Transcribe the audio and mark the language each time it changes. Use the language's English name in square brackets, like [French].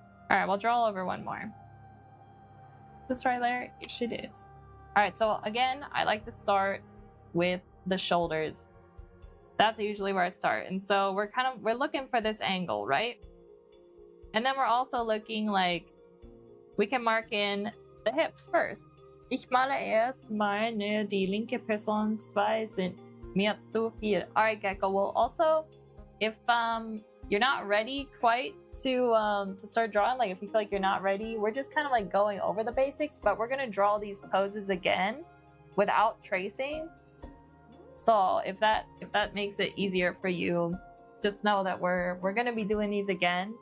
[English] All right, we'll draw over one more. Is this right, Larry? Yes, it is. All right, so again, I like to start with the shoulders. That's usually where I start. And so we're looking for this angle, right? And then we're also looking like, we can mark in the hips first. [German] Ich male erst meine, die linke Person 2 sind mir zu viel. [English] All right, Gecko. Well, also, if you're not ready quite to start drawing, like if you feel like you're not ready, we're just kind of like going over the basics, but we're gonna draw these poses again without tracing. So if that makes it easier for you, just know that we're gonna be doing these again.